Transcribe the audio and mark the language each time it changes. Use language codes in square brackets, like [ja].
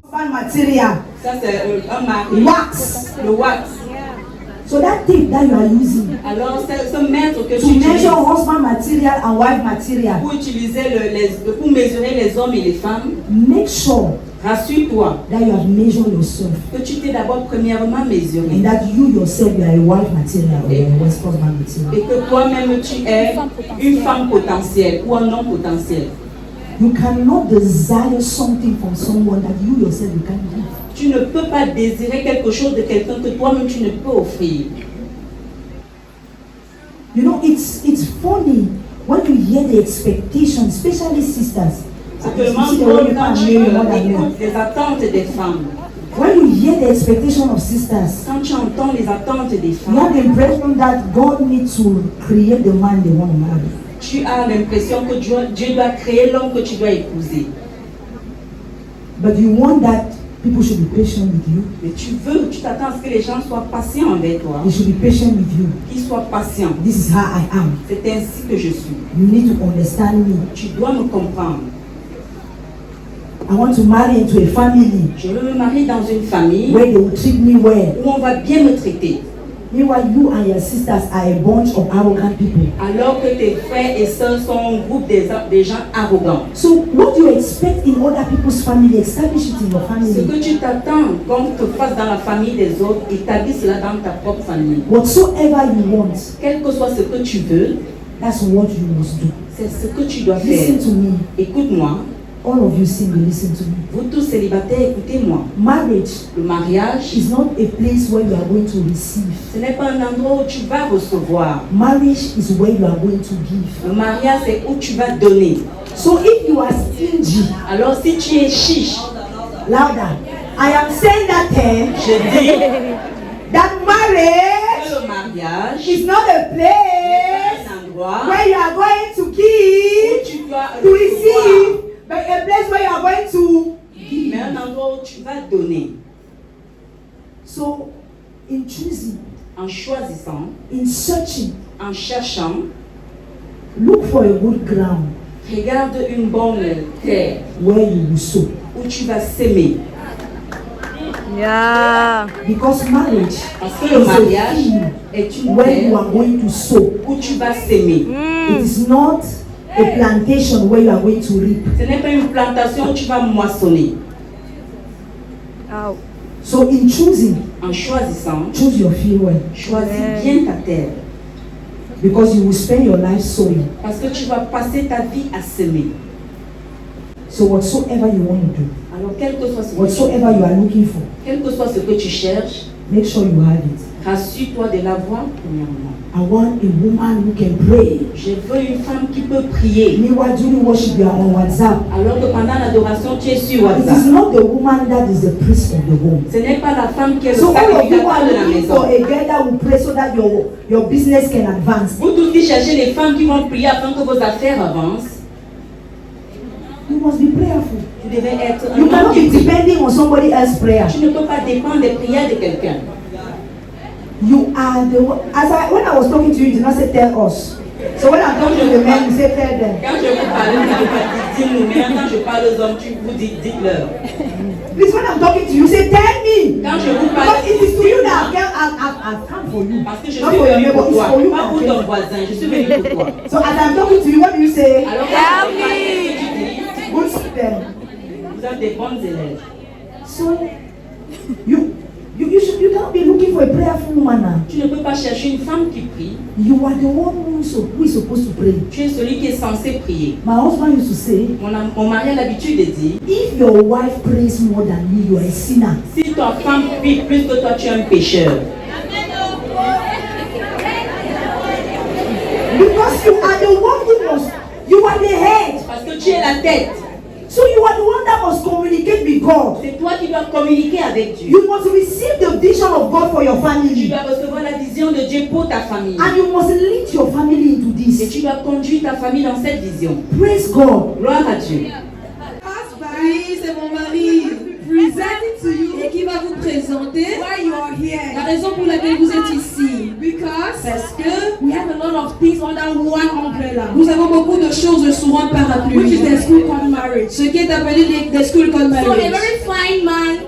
[en] Material. [fr] Ça c'est un marque. [en] Wax. [fr] Le wax. [en] So that tape that you are using [fr] Alors ce mètre que [en] to [fr] tu utilises [en] measure husband material and wife material, [fr] pour utiliser pour mesurer les hommes et les femmes, [en] make sure [fr] rassure-toi [en] that you have measured yourself [fr] que tu t'es d'abord premièrement mesuré [en] and that you yourself you are a wife material or a husband material. [fr] et que toi-même tu es une femme potentielle ou un homme potentiel. [en] You cannot desire something from someone that you yourself you can't give. [fr] Tu ne peux pas désirer quelque chose de quelqu'un que toi-même tu ne peux offrir. [en] You know, it's funny when you hear the expectations, especially sisters. [fr] C'est tellement drôle quand tu écoutes les attentes des femmes. [en] When you hear the expectation of sisters, [fr] Quand tu entends les attentes des [en] you [fr] femmes, [en] have the impression that God needs to create the man they want to marry. [fr] tu as l'impression que Dieu doit créer l'homme que tu dois épouser. [en] But you want that People should be patient with you. [fr] Mais tu t'attends à ce que les gens soient patients avec toi. [en] They should be patient with you. [fr] Qu'ils soient patients. [en] This is how I am. [fr] C'est ainsi que je suis. [en] You need to understand me. [fr] Tu dois me comprendre. [en] I want to marry into a family [fr] Je veux me marier dans une famille [en] where they will treat me well. [fr] où on va bien me traiter. [en] Meanwhile, you and your sisters are a bunch of arrogant people. [fr] Alors que tes frères et sœurs sont un groupe des gens arrogants. [en] So what you expect in other people's family, establish it in your [fr] Ce [en] family. [fr] que tu t'attends qu'on te fasse dans la famille des autres, établis cela dans ta propre famille. [en] Whatsoever you want, [fr] Quel que soit ce que tu veux, [en] that's what you must do. [fr] c'est ce que tu dois faire. [en] Listen to me. [fr] Écoute-moi. [en] All of you single, listen to me. [fr] Vous tous célibataires, écoutez-moi. [en] Marriage [fr] Le mariage, [en] is not a place where you are going to receive. [fr] ce n'est pas un endroit où tu vas recevoir. [en] Marriage is where you are going to give. [fr] Le mariage, c'est où tu vas donner. [en] So if you are stingy, [fr] Alors si tu es chiche, [en] louder. I am saying that [fr] je dis [en] that marriage [fr] que le mariage [en] is not a [fr] est [en] place [fr] un endroit [en] where you are going to [fr] où [en] give, [fr] tu dois [en] to receive, but a place where you are going to give. [fr] mais un endroit où tu vas donner. [en] So, in choosing, [fr] En choisissant, [en] in searching, [fr] en cherchant, [en] look for a good ground [fr] regarde une bonne terre [en] where you will sow. [fr] où tu vas s'aimer. [en] Yeah. Because marriage [fr] Parce que le [en] is a [fr] mariage [en] field [fr] est une [en] where you [fr] terre [en] are going to sow. [fr] où tu vas s'aimer. [en] It is not a plantation where you are going to reap. [fr] Ce n'est pas une plantation où tu vas moissonner. Ow. [en] So in choosing, [fr] En choisissant, [en] choose your field well. [fr] choisis bien ta terre. [en] Because you will spend your life sowing. [fr] Parce que tu vas passer ta vie à semer. [en] So whatsoever you want to do, [fr] Alors quel que soit ce que [en] whatsoever you are looking for, [fr] quel que soit ce que tu cherches, [en] make sure you have it. [fr] rassure-toi de l'avoir premièrement. [en] I want a woman who can pray. [fr] Je veux une femme qui peut prier. [en] Meanwhile, during worship, you are on WhatsApp. [fr] Alors que pendant l'adoration, tu es sur [en] It [fr] WhatsApp. [en] is not the woman that is the priest of the home. [fr] Ce n'est pas la femme qui est le [en] So all of you [fr] sacrificateur [en] are [fr] de la [en] looking for [fr] maison. [en] a girl that will pray so that your business can advance. [fr] Vous tous qui cherchez les femmes qui vont prier afin que vos affaires avancent, [en] You must be prayerful. [fr] tu devais être un [en] You [fr] homme [en] cannot [fr] qui [en] be [fr] prie. [en] depending on somebody else's prayer. [fr] Tu ne peux pas dépendre des prières de quelqu'un. [en] You are the one. When I was talking to you, you did not say tell us. So when I'm talking to the men, you say tell them. [fr] Quand je vous parle, vous dites dis-nous, mais quand je parle aux hommes, vous dites dites-leur. [en] Please, when I'm talking to you, say tell me. [fr] Quand je vous parle, [en] Because it is to you that I've come for you. [fr] parce que je suis [en] Not for your [fr] venu [en] neighbor, [fr] pour [en] it's [fr] toi, [en] for you. [fr] pas pour ton voisin, je suis venu pour toi. [en] So as I'm talking to you, what do you say? [fr] Alors quand je parle, qu'est-ce que tu dis? [en] Good student. [fr] Vous êtes des bonnes élèves. [en] So you cannot be looking for a prayerful woman now. [fr] Tu ne peux pas chercher une femme qui prie. [en] You are the one who is supposed to pray. [fr] Tu es celui qui est censé prier. [en] My husband used to say, [fr] Mon mari a l'habitude de dire, [en] if your wife prays more than me, you are a sinner. [fr] si ta femme prie plus que toi, tu es un pécheur. [en] Because you are the one who must, you are the head. [fr] Parce que tu es la tête. [en] So you are the one that must communicate with God. [fr] C'est toi qui dois communiquer avec Dieu. [en] You must receive the vision of God for your [fr] Tu [en] family. [fr] dois recevoir la vision de Dieu pour ta famille. [en] And you must lead your family into [fr] Et [en] this. [fr] tu dois conduire ta famille dans cette vision. [en] Praise God. [fr] Gloire à Dieu. Oui, c'est mon mari. [en] Present to you. [fr] Et qui va vous présenter [en] why you are here. [fr] La raison pour laquelle vous êtes ici. Because parce que [en] we have a lot of things under one umbrella. [fr] Nous avons beaucoup de choses sous un parapluie. [en] Which is the school called marriage. [fr] Ce qui est appelé [en] the school called marriage. So a very fine man.